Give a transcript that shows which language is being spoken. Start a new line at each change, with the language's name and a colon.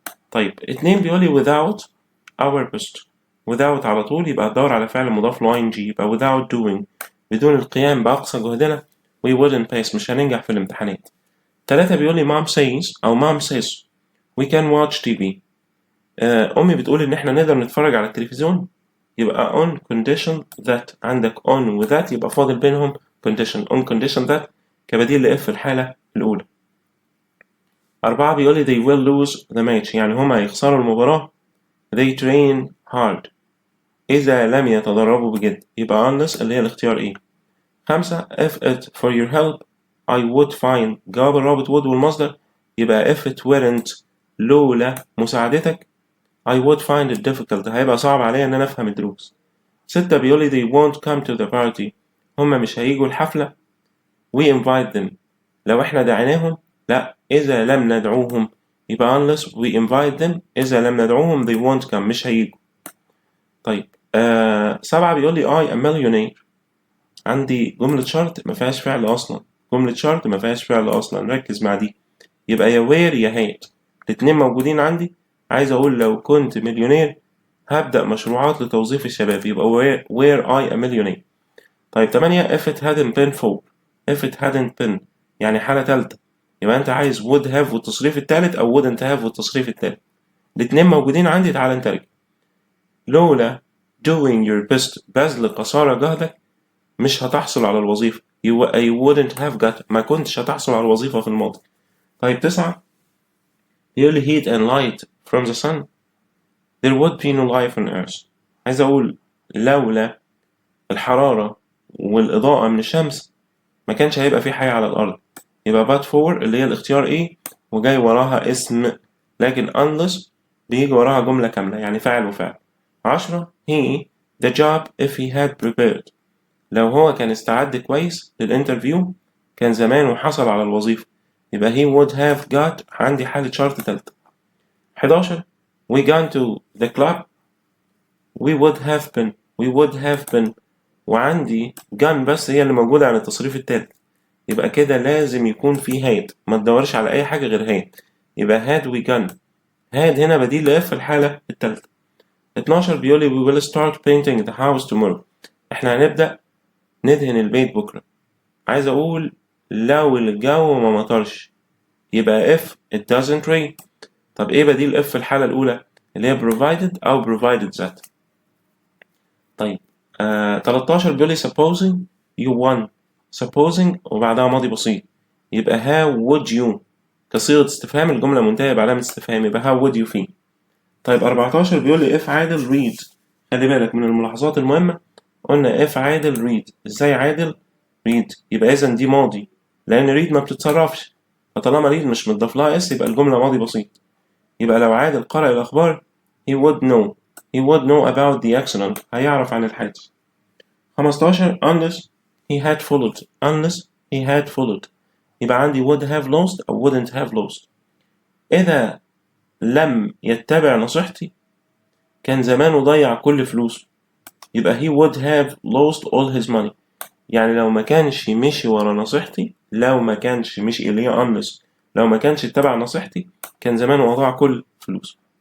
English: طيب 2
Arabic: بيقولي
English: without our best.
Arabic: without على طول يبقى هتدور على فعل مضاف له ing، يبقى
English: without doing
Arabic: بدون القيام بأقصى جهدنا
English: we wouldn't pass
Arabic: مش هننجح في الامتحانات.
English: 3
Arabic: بيقولي
English: mom says we can watch TV.
Arabic: أمي بتقول إن إحنا نقدر نتفرج على التلفزيون، يبقى
English: on condition that.
Arabic: عندك on و that يبقى فاضل بينهم condition
English: on condition that
Arabic: كبديل لإف في الحالة الأولى. 4 بيقولي
English: they will lose the match،
Arabic: يعني هما هيخسروا المباراة.
English: they train hard
Arabic: إذا لم يتدربوا بجد، يبقى unless اللي هي الاختيار إيه.
English: 5 if it for your help I would find،
Arabic: جواب الرابط
English: would والمصدر، يبقى if it weren't
Arabic: لولا مساعدتك
English: I would find it difficult
Arabic: هيبقى صعب عليا إن أنا أفهم الدروس. 6 بيقولي
English: they won't come to the party،
Arabic: هما مش هيجوا الحفلة.
English: we invite them
Arabic: لو إحنا دعيناهم، لا إذا لم ندعوهم، يبقى
English: unless we invite them
Arabic: إذا لم ندعوهم
English: they won't come
Arabic: مش هيجوا.
English: طيب 7
Arabic: بيقولي
English: I am millionaire.
Arabic: عندي جملة شرط ما فيهاش فعل أصلا، جملة شرط ما فيهاش فعل أصلا، ركز مع دي، يبقى يا وير يا هات، الاتنين موجودين عندي. عايز أقول لو كنت مليونير هبدأ مشروعات لتوظيف الشباب، يبقى
English: where I a millionaire.
Arabic: طيب 8
English: if it hadn't been for، if it hadn't been
Arabic: يعني حالة تالتة، يبقى أنت عايز
English: would have
Arabic: والتصريف التالت أو
English: wouldn't have
Arabic: والتصريف التالت، الاتنين موجودين عندي. تعال نترجم. لولا
English: doing your best
Arabic: بذل قصارى جهدك مش هتحصل على الوظيفة،
English: I wouldn't have got
Arabic: ما كنتش هتحصل على الوظيفة في الماضي.
English: طيب 9
Arabic: يقول لي
English: heat and light from the sun there would be no life on earth.
Arabic: عايز أقول لولا الحرارة والإضاءة من الشمس ما كانش هيبقى في حياة على الأرض، يبقى
English: but for
Arabic: اللي هي الاختيار إيه وجاي وراها اسم، لكن unless بيجي وراها جملة كاملة يعني فاعل وفعل. 10
English: he the job if he had prepared،
Arabic: لو هو كان استعد كويس للانترفيو كان زمانه حصل على الوظيفة، يبقى
English: he would have got
Arabic: عندي حالة شرط تالتة. 11
English: we gone to the club we would have been
Arabic: وعندي gone بس هي اللي موجودة عن التصريف التالت، يبقى كده لازم يكون في had، ما تدورش على أي حاجة غير had، يبقى
English: had we gone.
Arabic: had هنا بديل لإف في الحالة التالتة. 12 بيقولي
English: we will start painting the house tomorrow،
Arabic: احنا هنبدأ ندهن البيت بكرة. عايز أقول لو الجو ما مطرش يبقى
English: if it doesn't rain.
Arabic: طب إيه بديل if في الحالة الأولى اللي هي provided أو
English: provided that.
Arabic: طيب 13 بيقولي
English: supposing you won،
Arabic: supposing وبعدها ماضي بسيط، يبقى
English: how would you
Arabic: كصيغة استفهام، الجملة منتهية بعلامة استفهام، يبقى
English: how would you feel.
Arabic: طيب 14 بيقولي if عادل read، خلي بالك من الملاحظات المهمة، قلنا if عادل read، ازاي عادل read، يبقى إذن دي ماضي لأن read ما بتتصرفش، فطالما read مش متضاف لها اس يبقى الجملة ماضي بسيط. يبقى لو عادل قرأ الأخبار
English: he would know about the accident،
Arabic: هيعرف عن الحادث.
English: 15 unless he had followed
Arabic: يبقى عندي
English: would have lost أو wouldn't have lost.
Arabic: إذا لم يتبع نصيحتي كان زمانه ضيع كل فلوسه، يبقى
English: he would have lost all his money.
Arabic: يعني لو ما كانش مشي ورا نصيحتي، لو ما كانش مشي اللي هي unless، لو ما كانش اتبع نصيحتي كان زمانه أضاع كل فلوسه.